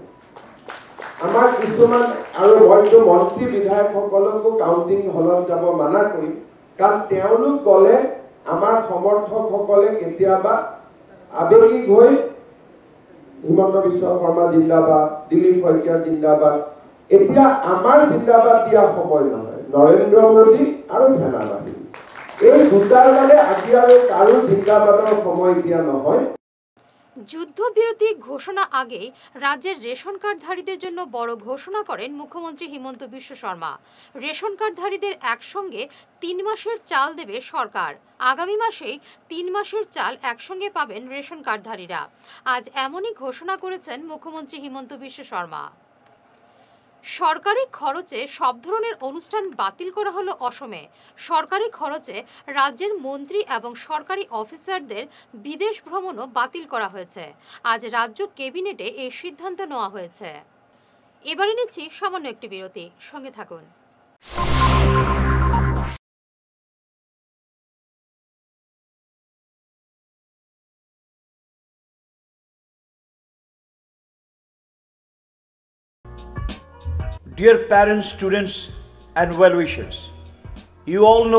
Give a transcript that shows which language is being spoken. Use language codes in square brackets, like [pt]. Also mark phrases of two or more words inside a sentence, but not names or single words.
[as] আমাৰ কিছুমান আৰু হয়তো মন্ত্ৰী বিধায়কসকলকো কাউণ্টিং হলত যাব মানা কৰিম, কাৰণ তেওঁলোক গ'লে আমাৰ সমৰ্থকসকলে কেতিয়াবা আবেগিক হৈ হিমন্ত বিশ্ব শৰ্মা জিন্দাবাদ, দিলীপ শইকীয়া জিন্দাবাদ, এতিয়া আমাৰ জিন্দাবাদ দিয়া সময় নহয়, নৰেন্দ্ৰ মোদী আৰু সেনাবাহিনী এই দুটাৰ মানে আজি আৰু কাৰো জিন্দাবাদৰ সময় এতিয়া নহয়। [bn] যুদ্ধবিরতি ঘোষণা আগেই রাজ্যের রেশন কার্ডধারীদের জন্য বড় ঘোষণা করেন মুখ্যমন্ত্রী হিমন্ত বিশ্ব শর্মা। রেশন কার্ডধারীদের একসঙ্গে 3 মাসের চাল দেবে সরকার। আগামী মাসেই 3 মাসের চাল একসঙ্গে পাবেন রেশন কার্ডধারীরা। আজ এমনই ঘোষণা করেছেন মুখ্যমন্ত্রী হিমন্ত বিশ্ব শর্মা। সরকারি খরচে সব ধরনের অনুষ্ঠান বাতিল করা হলো অসমে। সরকারি খরচে রাজ্যের মন্ত্রী এবং সরকারি অফিসারদের বিদেশ ভ্রমণও বাতিল করা হয়েছে। আজ রাজ্য ক্যাবিনেটে এই সিদ্ধান্ত নেওয়া হয়েছে। এবারে নিচ্ছি সামান্য একটি বিরতি, সঙ্গে থাকুন। [en] Dear parents, students and well-wishers, you all know